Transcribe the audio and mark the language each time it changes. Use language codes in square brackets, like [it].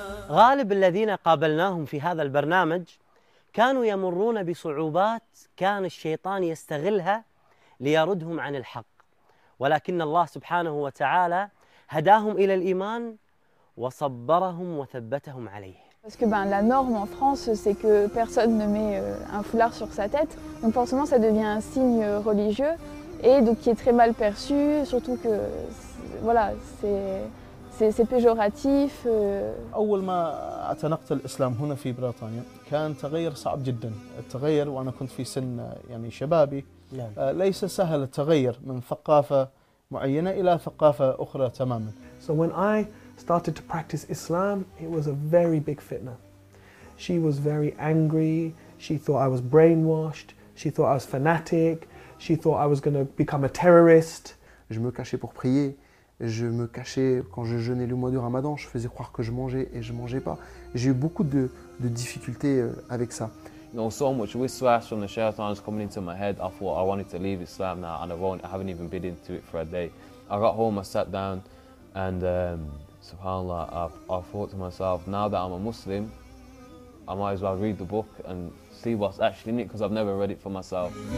[ar] غالب الذين قابلناهم في هذا البرنامج كانوا يمرون بصعوبات كان الشيطان يستغلها ليردهم عن الحق، ولكن الله سبحانه وتعالى هداهم إلى الإيمان وصبرهم وثبتهم عليه. [fr] Parce que la norme en France, c'est que personne ne met un foulard sur sa tête. Donc forcément, ça devient un signe religieux et donc qui est très mal perçu, surtout que voilà, c'est péjoratif. [ar] أول ما اعتنقت الإسلام هنا في بريطانيا كان تغير صعب جدا. التغير وأنا كنت في سن يعني شبابي. ليس سهل التغير من ثقافة معينة إلى ثقافة أخرى تماما. [en] So when I started to practice Islam, it was a very big fitna. She was very angry. She thought I was brainwashed. She thought I was fanatic. She thought I was going to become a terrorist. [fr] Je me cachais pour prier. Je me cachais quand je jeûnais le mois du Ramadan. Je faisais croire que je mangeais et je mangeais pas. J'ai eu beaucoup de difficultés avec ça. [en] You know, so much whiswash from the shaitan is coming into my head. I thought I wanted to leave Islam now, and I haven't even been into it for a day. I got home, I sat down, and subhanAllah, I thought to myself, now that I'm a Muslim, I might as well read the book and see what's actually in it, because I've never read it for myself.